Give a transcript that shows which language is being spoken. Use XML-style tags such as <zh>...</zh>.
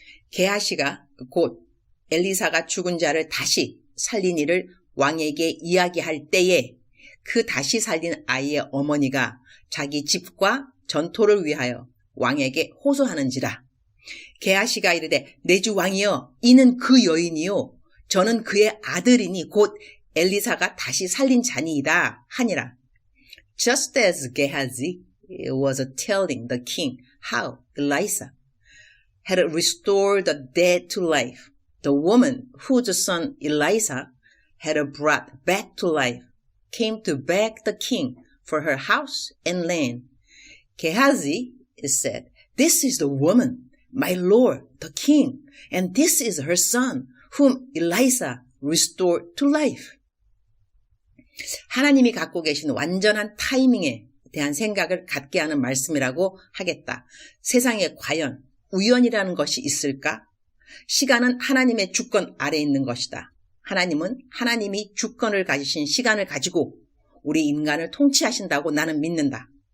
<ko>게하시가 곧 엘리사가 죽은 자를 다시 살린 이를 왕에게 이야기할 때에 그 다시 살린 아이의 어머니가 자기 집과 전토를 위하여 왕에게 호소하는지라. 게하시가 이르되 내 주 왕이여, 이는 그 여인이요 저는 그의 아들이니 곧 엘리사가 다시 살린 자니이다 하니라.</ko> <en>Just as Gehazi was telling the king how Elisha had restored the dead to life, the woman whose son Elisha had brought back to life came to beg the king for her house and land. Gehazi said, "This is the woman, my lord, the king, and this is her son, whom Elisha restored to life."</en> <ko>하나님이 갖고 계신 완전한 타이밍에 대한 생각을 갖게 하는 말씀이라고 하겠다. 세상에 과연 우연이라는 것이 있을까? 시간은 하나님의 주권 아래에 있는 것이다. 하나님은 하나님이 주권을 가지신 시간을 가지고 우리 인간을 통치하신다고 나는 믿는다.</ko>